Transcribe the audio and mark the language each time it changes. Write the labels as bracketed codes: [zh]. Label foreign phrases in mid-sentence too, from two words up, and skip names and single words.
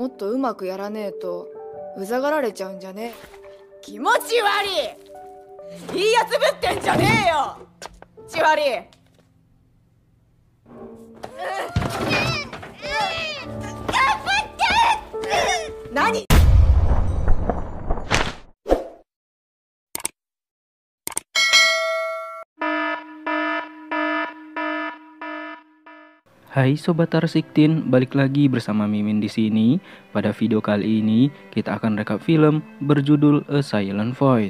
[ja] とうまくやらねえとうざがられちゃうんじゃね。気持ち悪い。いいやつぶってんじゃねえよ。気持ち悪い。頑張って。何？ [id] Hai Sobat Tarsiktin, balik lagi bersama Mimin di sini. Pada video kali ini kita akan rekap film berjudul A Silent Voice.